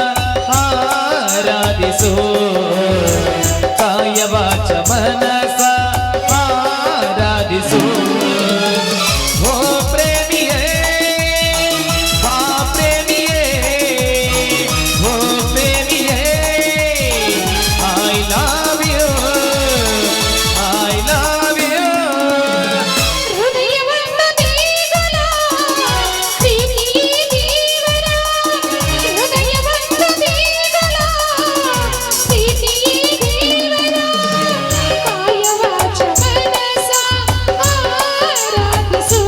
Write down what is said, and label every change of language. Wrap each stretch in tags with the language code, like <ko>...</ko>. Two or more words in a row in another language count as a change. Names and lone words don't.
<kn>ಆರಾಧಿಸು ಕಾಯ ವಾಚ ಮನಸ ಆರಾಧಿಸು ಓ ಪ್ರೇಮಿಯೇ ಬಾ ಪ್ರೇಮಿಯೇ ಓ ಪ್ರೇಮಿಯೇ</kn> <en>I love you I love you</en> <kn>ಹೃದಯವೊಂದು ದೇಗುಲ, ಪ್ರೀತಿಯೇ ದೇವರ. ಹೃದಯವೊಂದು ದೇಗುಲ, ಪ್ರೀತಿಯೇ ದೇವರ. ಕಾಯ ವಾಚ ಮನಸ ಆರಾಧಿಸು.</kn>